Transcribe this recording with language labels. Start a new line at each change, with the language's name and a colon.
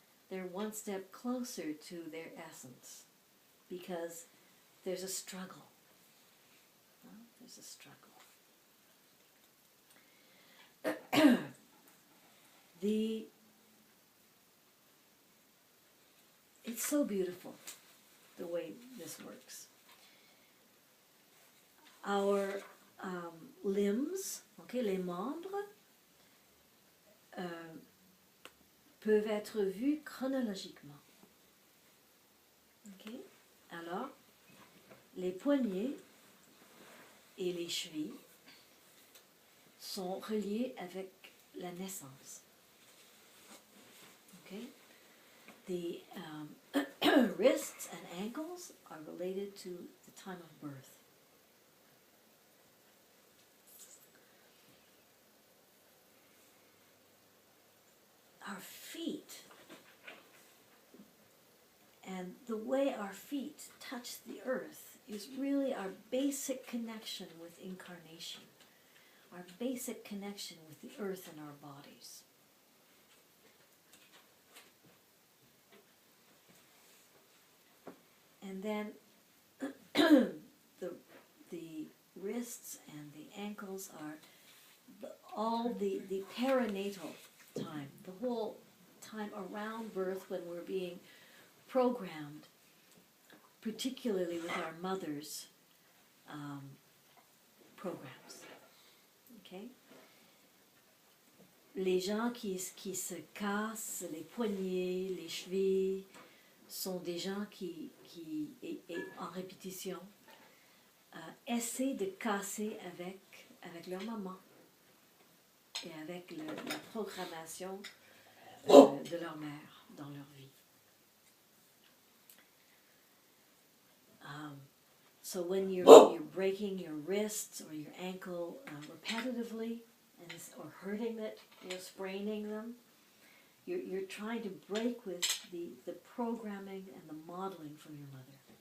English: They're one step closer to their essence because there's a struggle. Well, there's a struggle. It's so beautiful the way this works. Our limbs,
French: okay, les membres, peuvent être vus chronologiquement. Okay? Alors, les poignets et les chevilles sont reliés avec la naissance. Okay?
English: The wrists and ankles are related to the time of birth. Our feet and the way our feet touch the earth is really our basic connection with incarnation, our basic connection with the earth and our bodies. And then the wrists and the ankles are all the perinatal time, the whole time around birth when we're being programmed, particularly with our mother's programs. Okay?
French: Les gens qui se cassent les poignets, les chevilles, sont des gens qui et en répétition, essaient de casser avec leur maman et avec la programmation de leur mère dans leur vie.
English: So when you're breaking your wrists or your ankle repetitively or hurting it, you're spraining them, you're trying to break with the programming and the modeling from your mother.